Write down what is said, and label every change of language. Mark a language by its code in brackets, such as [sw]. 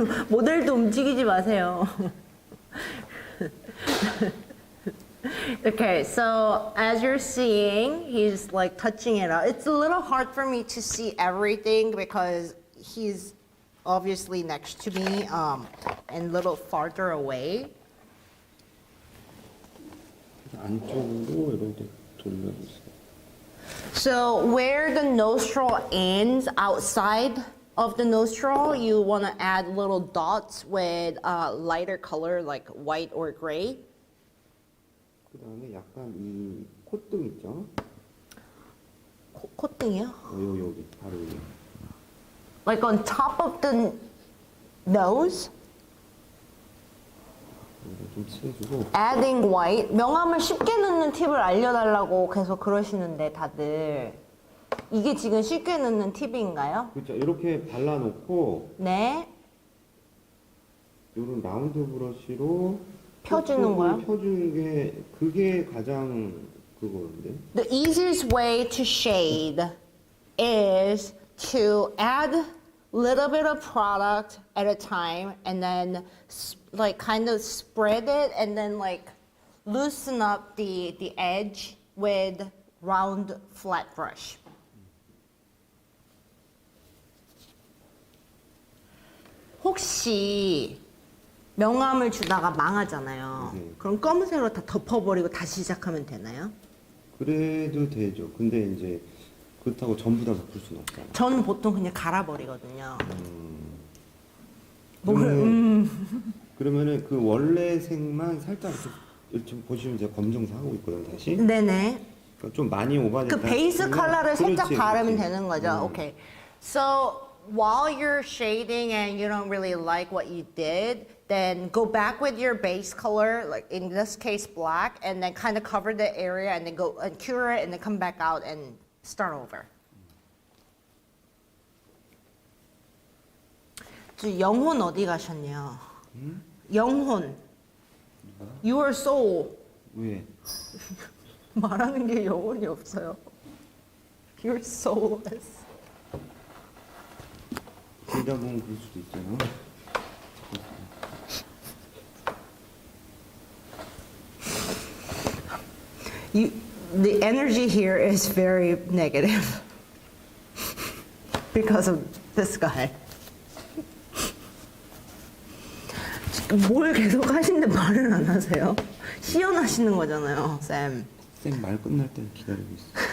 [ko] 모델도 움직이지 마세요. [en] Okay, so as you're seeing, he's like touching it out. It's a little hard for me to see everything because he's obviously next to me and a little farther away. [ko] 안쪽으로 이렇게 돌려주세요. [en] So where the nostril ends outside of the nostril, you want to add little dots with lighter color like white or gray. [ko] 그 다음에 약간 이 콧등 있죠? 콧등이요? 여기 바로 여기. [en] Like on top of the nose, [ko] 여기다 좀 칠해주고. [en] adding white. [ko] 명암을 쉽게 넣는 팁을 알려달라고 계속 그러시는데 다들 이게 지금 쉽게 넣는 팁인가요? 그렇죠. 이렇게 발라놓고 네. 이런 라운드 브러쉬로 펴주는 거요? 펴주는 게 그게 가장 그거인데. [en] The easiest way to shade is to add little bit of product at a time and then like kind of spread it and then like loosen up the edge with round flat brush. [ko] 혹시 명암을 주다가 망하잖아요. 네. 그럼 검은색으로 다 덮어버리고 다시 시작하면 되나요? 그래도 되죠. 근데 이제 그렇다고 전부 다 덮을 수는 없잖아요. 저는 보통 그냥 갈아버리거든요. 그러면은 그 원래 색만 살짝 이렇게 좀 보시면 제가 검정색 하고 있거든요. 다시. 네네. 그러니까 좀 많이 오버됐다. 그 베이스 싶으면 컬러를 살짝 그렇지, 바르면 그렇지. 되는 거죠. Okay. [en] So while you're shading and you don't really like what you did, then go back with your base color, like in this case black, and then kind of cover the area and then go and cure it and then come back out and start over. [ko] 저 영혼 어디 가셨냐? 영혼. [en] Your soul. [ko] 왜? 말하는 게 영혼이 없어요. [en] Your soulless. [ko] 길다 보면 그럴 수도 있잖아. [en] The energy here is very negative because of this guy. [ko] 뭘 계속 하시는데 말을 안 하세요? 시연하시는 거잖아요, 쌤. 쌤 말 끝날 때 기다리고 있어.